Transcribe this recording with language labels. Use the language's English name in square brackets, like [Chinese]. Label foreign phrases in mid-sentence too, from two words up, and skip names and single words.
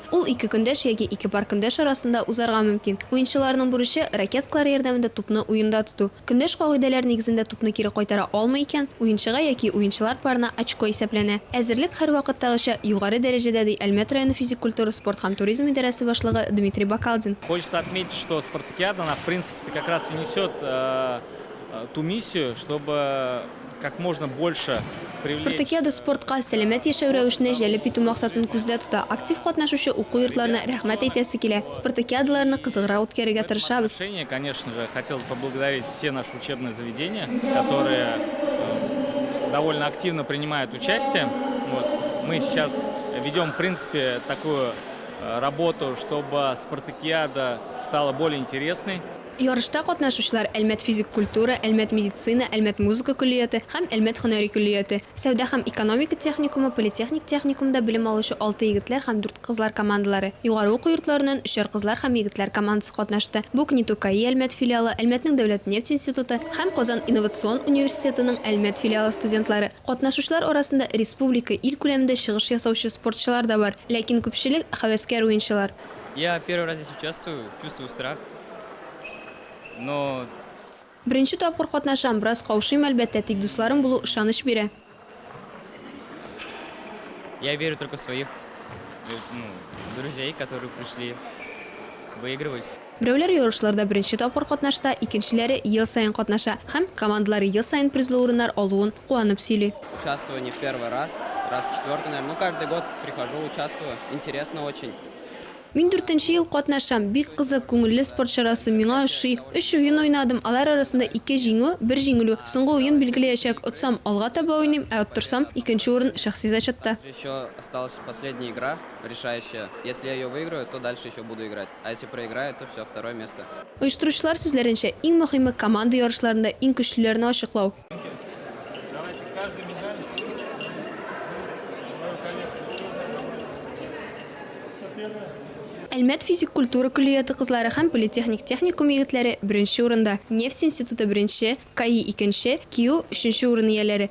[Tatar] Ул 2 көндәш яки 2 пар көндәш арасында узарга мөмкин. Уенчыларның бурычы ракеткалар ярдәмендә тупны уенда тоту. Көндәш кагыйдәләр нигезендә тупны кире кайтара алмый икән, уенчыга яки уенчылар парына очко исәпләнә. Әзерлек һәр вакыттагыча югары дәрәҗәдә ди Әлмәт районы физик культура, спорт һәм туризм идарәсе башлыгы Дмитрий Бакалдин. [Russian] Хочется отметить, что спартакиада, она в принципе как раз и несет ту миссию, чтобы как можно больше привлечь. [Tatar] Спартакиада спортка сәламәт яшәү рәвешенә җәлеп итү максатын күздә тота. Актив катнашучы уку йортларына рәхмәт әйтәсе килә. Спартакиадаларны кызыграк үткәрергә тырышабыз. [Russian] Конечно же, хотел поблагодарить все наши учебные заведения, которые довольно активно принимают участие. Мы сейчас ведем, в принципе, такую работу, чтобы спартакиада стала более интересной. [Tatar] Ярышта катнашучылар Әлмәт физик культура, Әлмәт медицина, Әлмәт музыка күллияте һәм Әлмәт һөнәри күллияте. Сәүдә һәм экономика техникумы, политехник техникумда белем алучы 6 егетләр һәм 4 кызлар командалары. Югары уку йортларыннан 3 кызлар һәм егетләр командасы катнашты. Бу КНИТУ-КАИ Әлмәт филиалы, Әлмәтнең дәүләт нефть институты һәм Казан инновацион университетының Әлмәт филиалы студентлары. Катнашучылар арасында республика ил күләмендә чыгыш ясаучы спортчылар да бар, ләкин күпчелек хәвәскәр уенчылар. [Russian] Я первый раз здесь участвую, чувствую страх. Но [Tatar] Беренче тапкыр катнашам, бераз каушыйм, әлбәттә, тик дусларым булу ышаныч бирә. [Russian] Я верю только в своих друзей, которые пришли выигрывать. [Tatar] Берәүләр ярышларда беренче тапкыр катнашса, икенчеләре ел сайын катнаша һәм командалары ел сайын призлы урыннар алуын куанып сөйли. [Russian] Участвую не в первый раз четвертый, наверное. Каждый год прихожу, участвую. Интересно очень. [Tatar] Мин 4нче ел катнашам. Бик кызык, күңелле спорт чарасы миңа ошый. 3 уен уйнадым. Алар арасында 2 җиңү, 1 җиңелү. Соңгы уен билгеләячәк. Отсам алга таба уйныйм, ә оттырсам икенче урын шәхси зачетта. [Russian] Еще осталась последняя игра, решающая. Если я ее выиграю, то дальше еще буду играть. А если проиграю, то все, второе место. [Tatar] Оештыручылар сүзләренчә, иң мөһиме команда ярышларында иң көчлеләрне ачыклау. Әлмәт физик культура күллияте кызлары һәм политехник техникум егетләре беренче урында, нефть институты беренче, КАИ икенче, КИУ өченче урын ияләре.